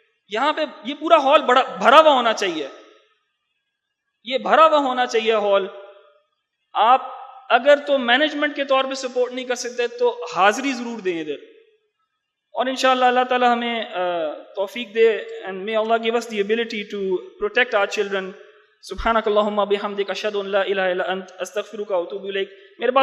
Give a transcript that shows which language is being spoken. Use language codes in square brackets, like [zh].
[ur] یہاں پہ یہ پورا ہال بھرا ہوا ہونا چاہیے، یہ بھرا ہوا ہونا چاہیے ہال. آپ اگر تو مینجمنٹ کے طور پہ سپورٹ نہیں کر سکتے تو حاضری ضرور دیں ادھر. اور انشاءاللہ اللہ تعالی ہمیں توفیق دے. [en] and may Allah give us the ability to protect our children. [ar] سبحانک اللہم بحمدک اشہد ان لا الہ الا انت استغفرک و اتوب الیک. [ur] میرے پاس اور کچھ باتیں تھی آپ کے ساتھ کرنے والی مگر مجھے شارٹ کرنی پڑی.